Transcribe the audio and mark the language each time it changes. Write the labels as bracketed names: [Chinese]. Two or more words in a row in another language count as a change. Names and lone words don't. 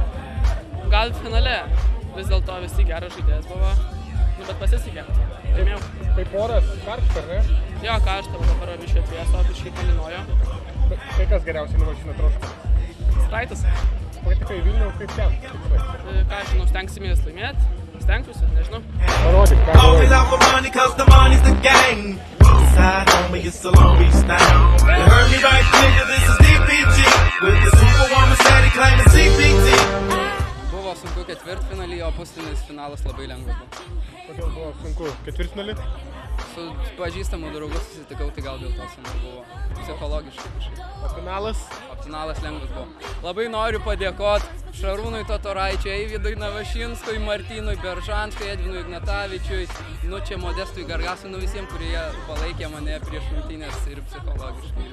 [Lithuanian] Gal finale, vis dėlto visi geras žaidėjas buvo, bet pasisekė, laimėjau. Kaip oras karšta, ar ne? Jo, karšta, dabar biškai atvėsto, biškai palinojo. Tai kas geriausiai numalšina trošką? Spraitas. Patekai Vilnių, kaip ten? Ką žinau, stengsimės laimėti, stengsiuosi, nežinau. Parodyk, ką [English] always [Lithuanian] galvoji. [English] out for money, cause the money's the gang. Eastside, homie, it's a Long Beach thing. You heard me right, nigga, this is DPG. With the superwoman steady claiming CPT. [Lithuanian] Buvo sunku ketvirtfinalį, o pusfinalis finalas labai lengvas buvo. Kodėl buvo sunku ketvirtfinalį? Su pažįstamu draugu susitikau, tai gal dėl to sunku buvo. Psichologiškai kažkaip. O finalas? O finalas lengvas buvo. Labai noriu padėkoti Šarūnui Totoraičiui, Eivydui Navašinskui, Martynui Beržanskui, Edvinui Ignatavičiui, čia Modestui Gargasui, visiems, kurie palaikė mane prieš rungtynes ir psichologiškai.